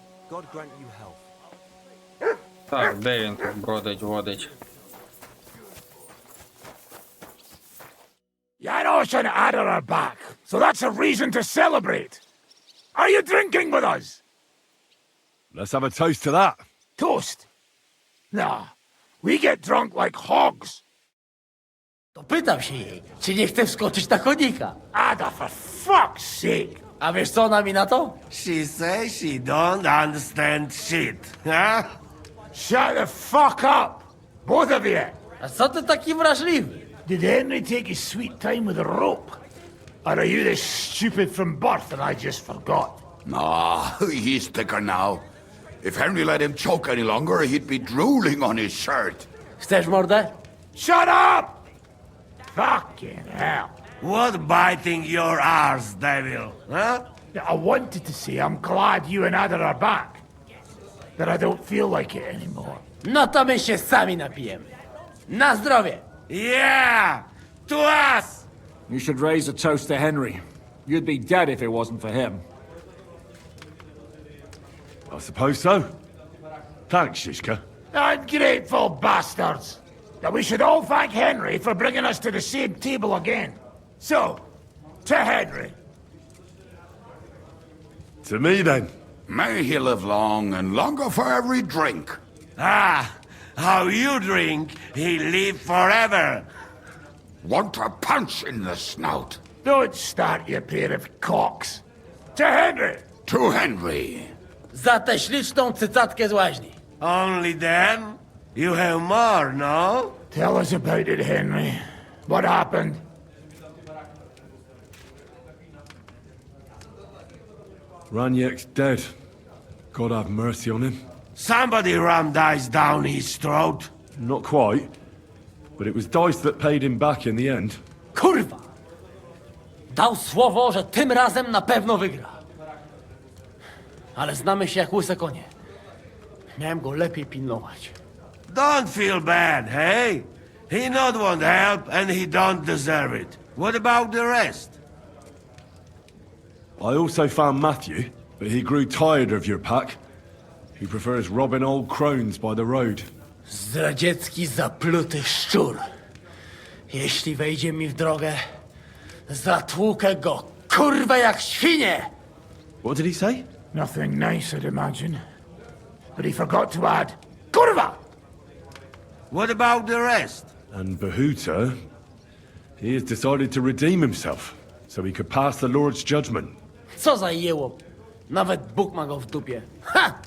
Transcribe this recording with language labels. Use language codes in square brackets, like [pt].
[en] God grant you health. [uk] Так, де він тут бродить, водить? [en] Janos and Adder are back, so that's a reason to celebrate. Are you drinking with us? Let's have a toast to that. Toast? Nah, we get drunk like hogs. [pl] To pytam się jej, czy nie chce wskoczyć na konika. [en] Ada, for fuck's sake. [pl] A wiesz co ona mi na to? [en] She says she don't understand shit, huh? Shut the fuck up, both of you. [pl] A co ty taki wrażliwy? [en] Did Henry take his sweet time with a rope? Or are you this stupid from birth and I just forgot? No, he's thicker now. If Henry let him choke any longer, he'd be drooling on his shirt. [pl] Chcesz mordę? [en] Shut up! Fucking hell. What biting your arse, devil, huh? I wanted to say I'm glad you and Ada are back. That I don't feel like it anymore. [pl] No to my się sami napijemy. Na zdrowie! [en] Yeah! To us! You should raise a toast to Henry. You'd be dead if it wasn't for him. I suppose so. Thanks, Shishka. Ungrateful bastards! That we should all thank Henry for bringing us to the same table again. So, to Henry. To me, then. May he live long and longer for every drink. Ah, how you drink, he live forever. Want a punch in the snout. Don't start, you pair of cocks. To Henry! To Henry. [pl] Za tę śliczną cycatkę z łaźni. [en] Only them? You have more, no? Tell us about it, Henry. What happened? Raniek's dead. God have mercy on him. Somebody rammed dice down his throat. Not quite. But it was Dice that paid him back in the end. [pl] Kurwa! Dał słowo, że tym razem na pewno wygra. Ale znamy się jak łyse konie. Miałem go lepiej pilnować. [en] Don't feel bad, hey? He not want help and he don't deserve it. What about the rest? I also found Matthew, but he grew tired of your pack. He prefers robbing old crones by the road. [pl] Zdradziecki, zapluty szczur. Jeśli wejdzie mi w drogę, zatłukę go, kurwa, jak świnie! [en] What did he say? Nothing nice, I'd imagine. But he forgot to add, Kurva! What about the rest? And Bahuta, he has decided to redeem himself, so he could pass the Lord's judgment. [pl] Co za jełop. Nawet Bóg ma go w dupie. Ha!